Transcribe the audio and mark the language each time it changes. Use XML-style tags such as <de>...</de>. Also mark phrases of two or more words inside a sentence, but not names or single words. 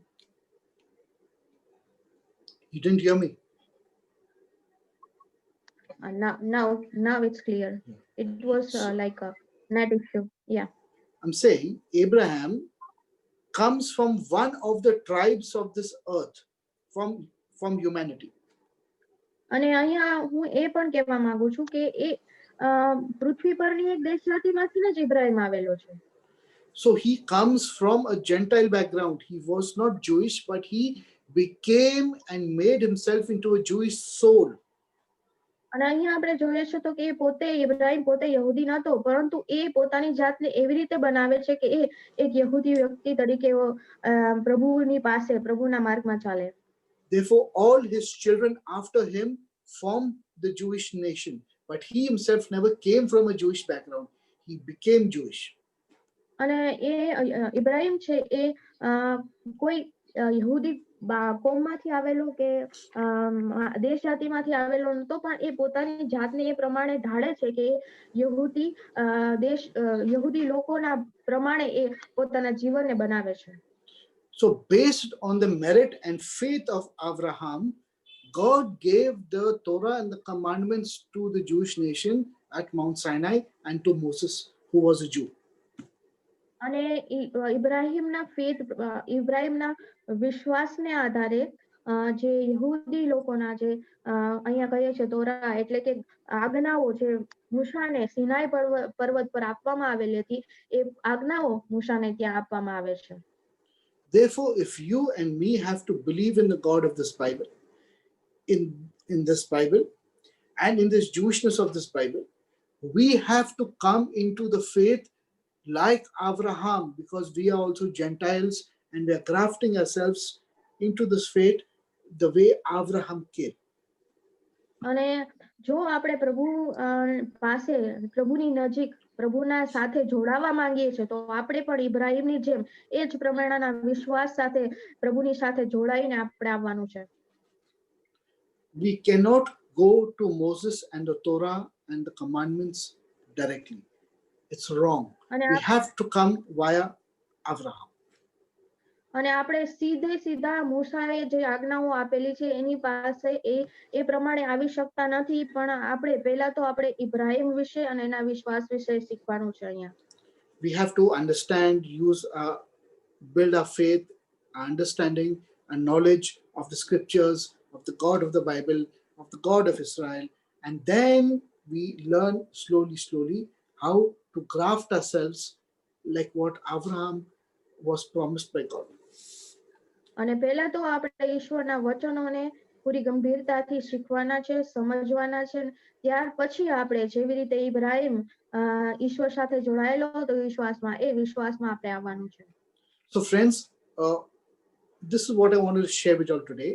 <en>You didn't hear me? Now it's clear. It was like a net issue. Yeah. I'm saying Abraham comes from one of the tribes of this earth, from humanity.</en> <gu>અને અહીંયા હું એ પણ કહેવા માંગુ છું કે એ પૃથ્વી પરની એક દેશ જાતિમાંથી જ ઇબ્રાહીમ આવેલો છે.</gu> <en>So he comes from a Gentile background. He was not Jewish, but he became and made himself into a Jewish soul.</en> <gu>અને અહીંયા આપણે જોઈએ છે તો કે ઇબ્રાહીમ પોતે યહૂદી નતો, પરંતુ એ પોતાની જાતને એવી રીતે બનાવે છે કે એ એક યહૂદી વ્યક્તિ તરીકે પ્રભુની પાસે પ્રભુના માર્ગમાં ચાલે.</gu> <en>Therefore all his children after him formed the Jewish nation, but he himself never came from a Jewish background. He became Jewish.</en> <gu>અને એ ઇબ્રાહીમ છે એ કોઈ યહૂદી કોમમાંથી આવેલો કે દેશ જાતિમાંથી આવેલો નતો, પણ એ પોતાની જાતને એ પ્રમાણે ઢાળે છે કે યહૂદી લોકોના પ્રમાણે એ પોતાના જીવનને બનાવે છે.</gu> <en>So based on the merit and faith of Abraham, God gave the Torah and the commandments to the Jewish nation at Mount Sinai and to Moses, who was a Jew.</en> <gu>અને ઇબ્રાહીમના વિશ્વાસને આધારે જે યહૂદી લોકોના જે અહીંયા કહીએ છે તોરા એટલે કે આજ્ઞાઓ જે મૂસાને સિનાઈ પર્વત પર આપવામાં આવેલી હતી, એ આજ્ઞાઓ મૂસાને ત્યાં આપવામાં આવે છે.</gu> <en>Therefore, if you and me have to believe in the God of this Bible, in this Bible, and in this Jewishness of this Bible, we have to come into the faith like Abraham, because we are also Gentiles and we are grafting ourselves into this faith the way Abraham came.</en> <gu>અને જો આપણે પ્રભુ પાસે પ્રભુની નજીક પ્રભુના સાથે જોડાવા માંગીએ છીએ તો આપણે પણ ઇબ્રાહીમની જેમ એ જ પ્રમાણેના વિશ્વાસ સાથે પ્રભુની સાથે જોડાઈને આપણે આવવાનું છે.</gu> <en>We cannot go to Moses and the Torah and the commandments directly. It's wrong.</en> <gu>અને</gu> <en>We have to come via Abraham.</en> <gu>અને આપણે સીધા મૂસાએ જે આજ્ઞાઓ આપેલી છે એની પાસે એ પ્રમાણે આવી શકતા નથી, પણ આપણે પહેલા તો આપણે ઇબ્રાહીમ વિશે અને એના વિશ્વાસ વિશે શીખવાનું છે અહીંયા.</gu> <en>We have to understand, build our faith, our understanding and knowledge of the scriptures, of the God of the Bible, of the God of Israel, and then we learn slowly how to graft ourselves like what Abraham was promised by God.</en> <gu>અને પહેલા તો આપણે ઈશ્વરના વચનોને પૂરી ગંભીરતાથી શીખવાના છે, સમજવાના છે. ત્યાર પછી આપણે જેવી રીતે ઇબ્રાહીમ ઈશ્વર સાથે જોડાયેલો હતો વિશ્વાસમાં, એ વિશ્વાસમાં આપણે આવવાનું છે.</gu> <en>So friends, this is what I wanted to share with you all today.</en>